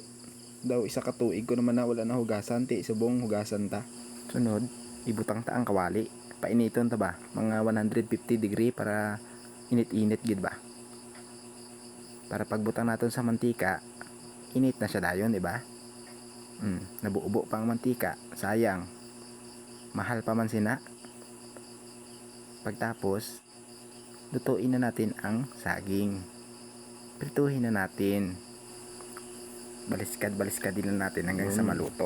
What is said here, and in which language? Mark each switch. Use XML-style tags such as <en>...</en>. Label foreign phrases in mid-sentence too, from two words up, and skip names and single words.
<hil>Daw isa ka tuig ko naman na wala na hugasan, subong hugasan ta. Sunod, ibutang ta ang kawali. Painiton ta ba? Mga 150 degree para init-init gid ba? Para pagbutang naton sa mantika, init na siya dayon,</hil> <tl>di ba?</tl> <hil>Nabuubo pa ang mantika, sayang. Mahal pa man sina.</hil> <tl>Pagtapos, lutuin na natin ang saging. Prituhin na natin. Baliskad din na natin hanggang sa maluto.</tl>